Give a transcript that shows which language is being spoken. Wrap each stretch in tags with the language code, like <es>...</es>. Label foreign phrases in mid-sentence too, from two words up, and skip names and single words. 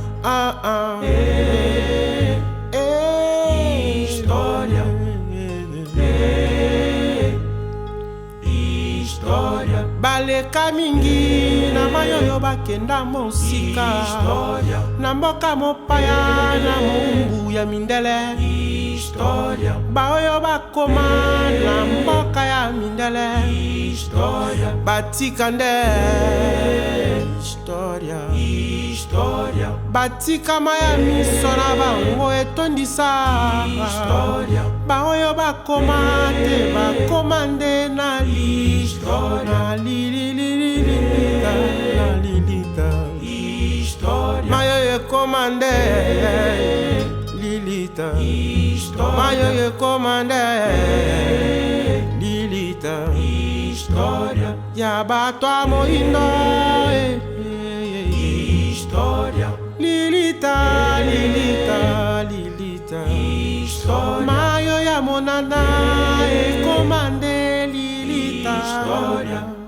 <pt>história, história,</pt> <ln>baleka mingi na mayoyo bakenda mosika, na mboka mopaya na mumbu ya mindele,</ln> <pt>história,</pt> <ln>baoyo bakoma na mboka ya mindele,</ln> <pt>história,</pt> <ln>batikande,</ln> <pt>história,</pt> <ln>batikama ya miso na bango etondisa, baoyo bakoma te bakomande na lilita, mayo ekomande lilita, mayo ekomande lilita, ya bato a moindo, lilita, lilita, lilita, mayo ya monana ekomande lilita.</ln>